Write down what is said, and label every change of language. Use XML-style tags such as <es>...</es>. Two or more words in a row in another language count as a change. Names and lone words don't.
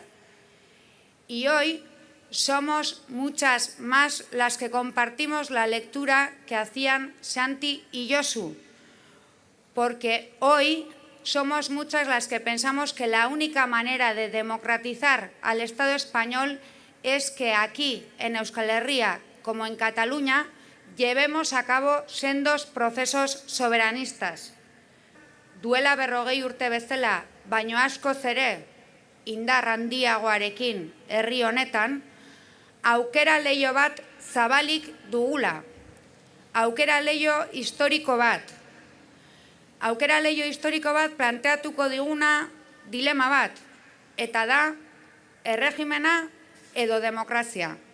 <es>Y hoy somos muchas más las que compartimos la lectura que hacían Santi y Josu, porque hoy somos muchas las que pensamos que la única manera de democratizar al Estado español es que aquí, en Euskal Herria, como en Cataluña, llevemos a cabo sendos procesos soberanistas.</es> <eu>Duela 40 urte bezala, baino askoz ere, indar handiagoarekin herri honetan, aukera leiho bat zabalik dugula. Aukera leiho historiko bat. Aukera leiho historiko bat planteatuko diguna dilema bat, eta da erregimena edo demokrazia.</eu>